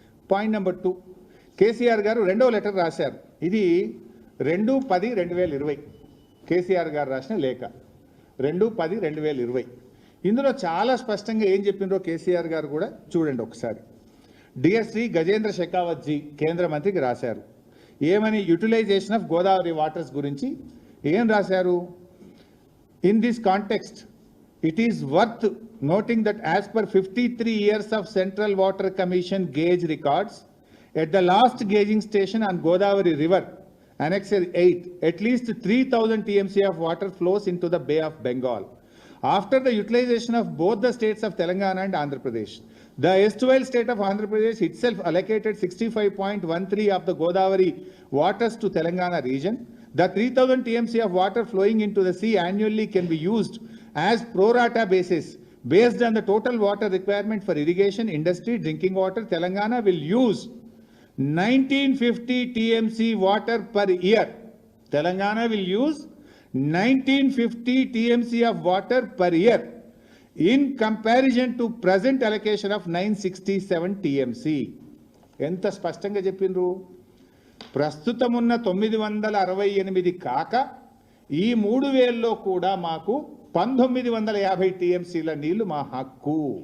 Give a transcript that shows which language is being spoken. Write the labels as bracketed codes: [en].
[te] Point number 2, KCR గారు 2వ letter రాశారు. ఇది 2/10/2020 కేసీఆర్ గారు రాసిన లేఖ, 2/10/2020. ఇందులో చాలా స్పష్టంగా ఏం చెప్పిండ్రో కేసీఆర్ గారు కూడా చూడండి ఒకసారి. డియర్ శ్రీ గజేంద్ర షెకావత్ జీ కేంద్ర మంత్రికి రాశారు. ఏమని? [en] utilization of Godavari waters [te] గురించి ఏం రాశారు? [en] In this context it is worth noting that as per 53 years of Central Water Commission gauge records, at the last gauging station on Godavari River, Annexure 8, at least 3,000 TMC of water flows into the Bay of Bengal. After the utilization of both the states of Telangana and Andhra Pradesh, the erstwhile state of Andhra Pradesh itself allocated 65.13 of the Godavari waters to Telangana region. The 3,000 TMC of water flowing into the sea annually can be used as pro rata basis based on the total water requirement for irrigation, industry, drinking water. Telangana will use 1950 TMC water per year. Telangana will use 1950 TMC of water per year in comparison to present allocation of 967 TMC. [te] ఎంత స్పష్టంగా చెప్పిండ్రు? ప్రస్తుతం ఉన్న 968 కాక ఈ 3000లో కూడా మాకు 1950 TMCల నీళ్లు మా హక్కు.